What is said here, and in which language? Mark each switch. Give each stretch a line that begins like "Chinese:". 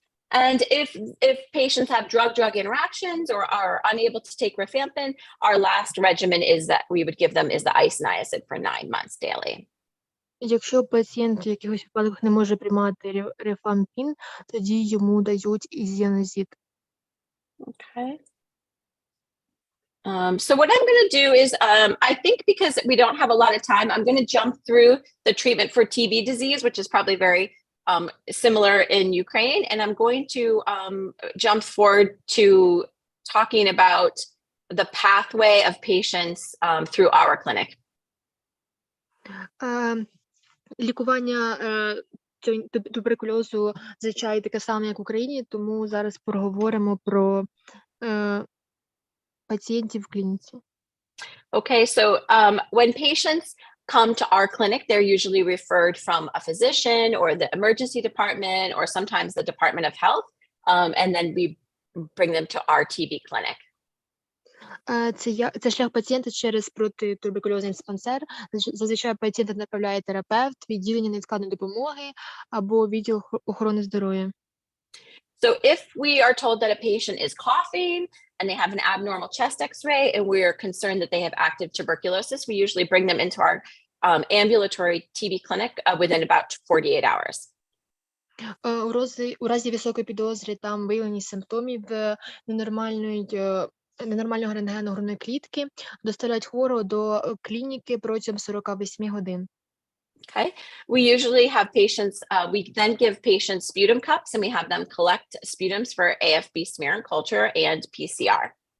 English: And if patients have drug-drug interactions or are unable to take rifampin, our last regimen is that we would give them is the isoniazid for 9 months daily.
Ukrainian: Якщо пацієнт в якихось випадках не може приймати рифампін, тоді йому дають ізіаназид.
English: Okay. So what I'm going to do is, I think because we don't have a lot of time, I'm going to jump through the treatment for TB disease, which is probably very similar in Ukraine. And I'm going to jump forward to talking about the pathway of patients through our clinic.
Ukrainian: Лікування туберкульозу зазвичай таке саме, як в Україні, тому зараз поговоримо про пацієнтів в клініці.
English: Okay, so when patients come to our clinic, they're usually referred from a physician or the emergency department or sometimes the Department of Health, and then we bring them to our TB clinic.
Ukrainian: Це шлях пацієнта через протитуберкульозний диспансер. Зазвичай пацієнта направляє терапевт, відділення невідкладної допомоги або відділ охорони здоров'я.
English: So if we are told that a patient is coughing and they have an abnormal chest X-ray and we are concerned that they have active tuberculosis, we usually bring them into ambulatory TB clinic within about 48 hours.
Ukrainian: У разі високої підозри там виявлення симптомів ненормального рентгену грудної клітки доставляють хворого до клініки протягом 48 годин.
English: Okay. We usually have patients, we then give patients sputum cups and we have them collect sputums for AFB smear and culture and PCR.